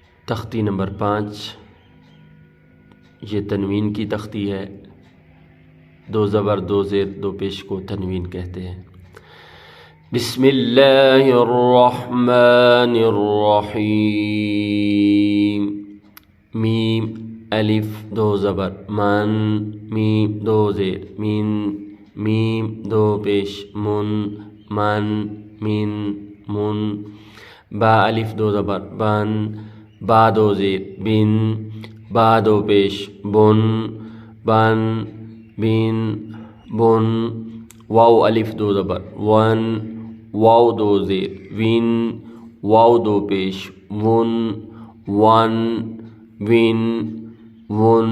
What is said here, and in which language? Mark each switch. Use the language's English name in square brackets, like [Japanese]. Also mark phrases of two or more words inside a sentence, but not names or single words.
[Urdu] تختی نمبر 5 یہ تنوین کی تختی ہے. 2 زبر 2 زیر 2 پیش کو تنوین کہتے ہیں. [Arabic] بسم اللہ الرحمن الرحیم. [Urdu] میم الف 2 زبر من میم 2 زیر من میم 2 پیش من من من من. با الف 2 زبر بن با 2 زیر بن با 2 پیش بن بن بن بن. واو الف 2 زبر ون واو 2 زیر وین واو 2 پیش ون ون وین ون.